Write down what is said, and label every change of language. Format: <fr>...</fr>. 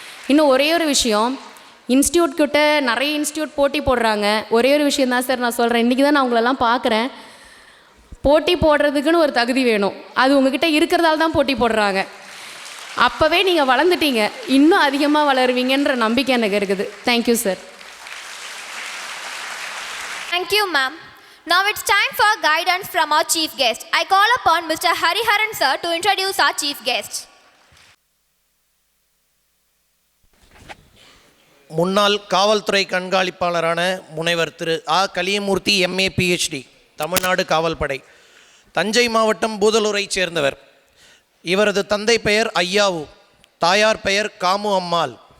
<ta>இன்னும் ஒரே ஒரு விஷயம், இன்ஸ்டியூட் கிட்ட நிறைய இன்ஸ்டியூட் போட்டி போடுறாங்க. ஒரே ஒரு விஷயம் தான் சார் நான் சொல்கிறேன், இன்றைக்கி தான் நான் உங்களெல்லாம் பார்க்குறேன். போட்டி போடுறதுக்குன்னு ஒரு தகுதி வேணும், அது உங்ககிட்ட இருக்கிறதால தான் போட்டி போடுறாங்க. அப்போவே நீங்கள் வளர்ந்துட்டீங்க, இன்னும் அதிகமாக வளருவீங்கன்ற நம்பிக்கை எனக்கு இருக்குது.</ta> <en>Thank you sir. Thank you, ma'am. Now it's time for guidance from our chief guest. I call upon Mr. Hariharan sir to introduce our chief guest.</en> <ta>முன்னாள் காவல்துறை கண்காணிப்பாளரான முனைவர் திரு ஆ கலியமூர்த்தி MA PhD, தமிழ்நாடு காவல்படை, தஞ்சை மாவட்டம் பூதலூரைச் சேர்ந்தவர். இவரது தந்தை பெயர் ஐயாவு, தாயார் பெயர் காமு அம்மாள்.</ta>